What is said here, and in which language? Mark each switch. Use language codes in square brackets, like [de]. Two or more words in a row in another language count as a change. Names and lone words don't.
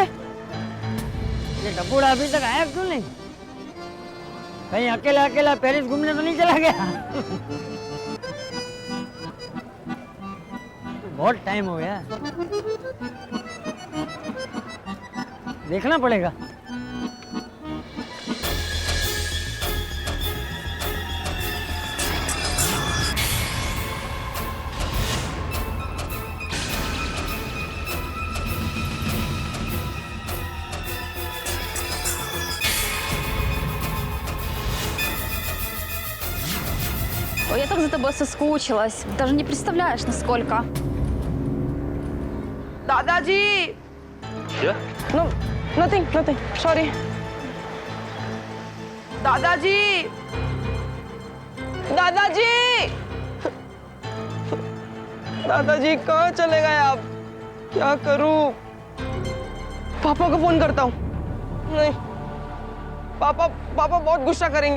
[hi] ये टपुड़ा अभी तक आया क्यों नहीं? कहीं अकेला अकेला पेरिस घूमने तो नहीं चला गया? बहुत टाइम हो गया, देखना पड़ेगा। [ru] Ой, я так за тобой соскучилась. Даже не представляешь, насколько. [hi] दादाजी। क्या? [en] No, nothing, nothing. Sorry. [hi] दादाजी, दादाजी, दादाजी कहाँ चले गए आप? क्या करूं? पापा को फोन करता हूँ। नहीं, पापा बहुत गुस्सा करेंगे।